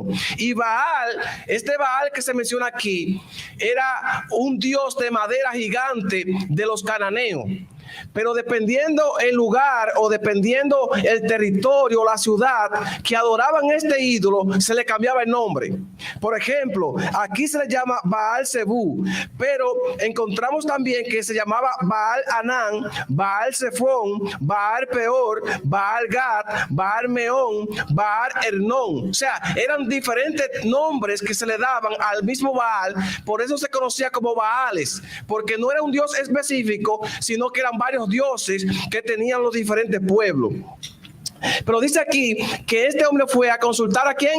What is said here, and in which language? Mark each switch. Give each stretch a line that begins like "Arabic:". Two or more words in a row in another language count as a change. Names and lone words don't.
Spanish: Y Baal, este Baal que se menciona aquí, era un dios de madera gigante de los cananeos. Pero dependiendo el lugar o dependiendo el territorio o la ciudad que adoraban este ídolo, se le cambiaba el nombre. Por ejemplo, aquí se le llama Baal-Zebú, pero encontramos también que se llamaba Baal-Anán, Baal-Zephón, Baal-Peor, Baal-Gad, Baal-Meón, Baal-Hernón. O sea, eran diferentes nombres que se le daban al mismo Baal. Por eso se conocía como Baales, porque no era un dios específico, sino que eran varios dioses que tenían los diferentes pueblos. Pero dice aquí que este hombre fue a consultar ¿a quién?